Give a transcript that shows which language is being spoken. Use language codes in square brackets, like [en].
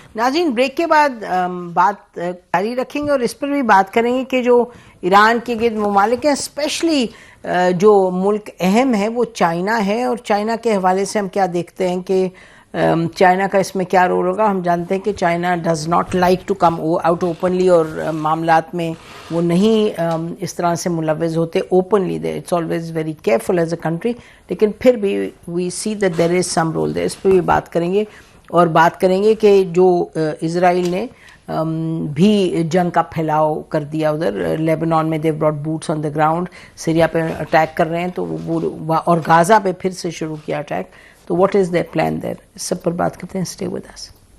[ur] ناظرین بریک کے بعد بات جاری رکھیں گے اور اس پر بھی بات کریں گے کہ جو ایران کے گرد ممالک ہیں, اسپیشلی جو ملک اہم ہے وہ چائنا ہے, اور چائنا کے حوالے سے ہم کیا دیکھتے ہیں کہ چائنا کا اس میں کیا رول ہوگا. ہم جانتے ہیں کہ China [en] does not like to come out openly, [ur] اور معاملات میں وہ نہیں اس طرح سے ملوث ہوتے openly. [en] it's always very careful as a country, [ur] لیکن پھر بھی [en] We see that there is some role there. [ur] اس پہ بھی بات کریں گے اور بات کریں گے کہ جو اسرائیل نے بھی جنگ کا پھیلاؤ کر دیا ادھر لیبنان میں, [en] they brought boots on the ground, [ur] Syria پہ اٹیک کر رہے ہیں تو وہ, اور غازہ پہ پھر سے شروع کیا اٹیک. [en] تو what is their plan there, [ur] اس سب پر بات کرتے ہیں. [en] Stay with us.